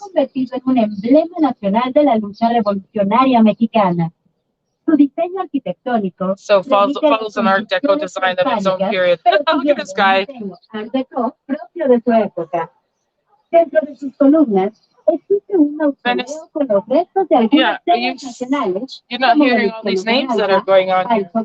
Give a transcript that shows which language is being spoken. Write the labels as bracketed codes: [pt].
[es] convertido en un emblema nacional de la lucha revolucionaria mexicana. Su diseño arquitectónico [en] So follows an Art Deco design of its own period. Look at this guy. [es] Art Deco propio de su época. Dentro de sus columnas existe un mausoleo con los restos de algunas sedes nacionales. [en] You're not hearing all these names that are going on here.